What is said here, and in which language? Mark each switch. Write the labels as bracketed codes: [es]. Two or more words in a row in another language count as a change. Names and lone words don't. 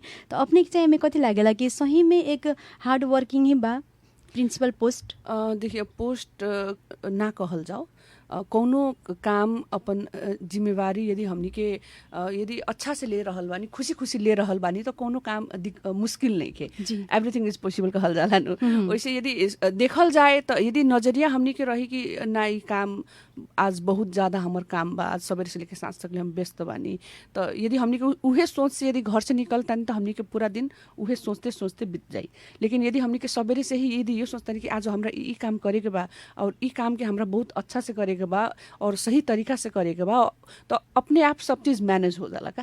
[bho] तो अपने के चाहिए में कथी लागेला कि सही में एक [en] hard working [bho] ही बा प्रिंसिपल पोस्ट। देखिए पोस्ट ना कहल जाओ कौनो काम अपन जिम्मेवारी यदि हमनी के यदि अच्छा से ले रहल बानी, खुशी खुशी ले रहल बानी तो कोनो काम मुश्किल नहीं के, [en] Everything is possible [bho] कहल जाला नु। वैसे यदि देखल जाए तो यदि नजरिया हमनी के रही कि ना ई काम आज बहुत ज़्यादा हमर काम बा, आज सवेरे से लेके सांझ तक हम व्यस्त बानी, तो यदि हमनी के उहे सोच से यदि घर से निकलता तो हमनी के पूरा दिन उहे सोचते सोचते बीत जाई। लेकिन यदि हमनी के सवेरे से ही यदि ये सोचता कि आज हमरा ई काम करे के बा और ई काम के हमरा बहुत अच्छा से करे के बा और सही तरीका से करे के बा तो अपने आप सब चीज मैनेज हो जाला का।